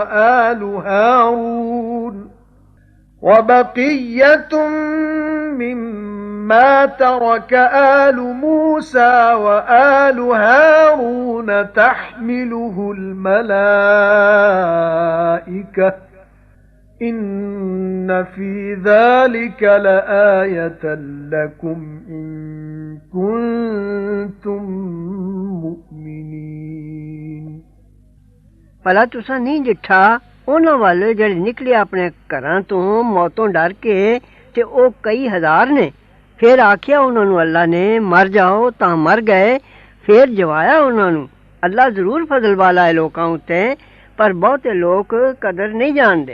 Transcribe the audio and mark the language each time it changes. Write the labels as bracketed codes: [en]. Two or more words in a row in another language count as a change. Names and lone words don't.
[ar] وآل هارون تحمله الملائكة إن في ذلك لآية لكم إن كنتم مؤمنين [pa] ਭਲਾ ਤੁਸਾਂ ਨਹੀਂ ਡਿੱਠਾ ਉਨ੍ਹਾਂ ਵਾਲੇ ਜਿਹੜੇ ਨਿਕਲੇ ਆਪਣੇ ਘਰਾਂ ਤੋਂ ਮੌਤੋਂ ਡਰ ਕੇ ਤੇ ਉਹ ਕਈ ਹਜ਼ਾਰ ਨੇ। ਫਿਰ ਆਖਿਆ ਉਹਨਾਂ ਨੂੰ ਅੱਲਾ ਨੇ ਮਰ ਜਾਓ ਤਾਂ ਮਰ ਗਏ। ਫਿਰ ਜਵਾਇਆ ਉਹਨਾਂ ਨੂੰ। ਅੱਲਾ ਜ਼ਰੂਰ ਫਜ਼ਲ ਵਾਲਾ ਹੈ ਲੋਕਾਂ ਉੱਤੇ, ਪਰ ਬਹੁਤੇ ਲੋਕ ਕਦਰ ਨਹੀਂ ਜਾਣਦੇ।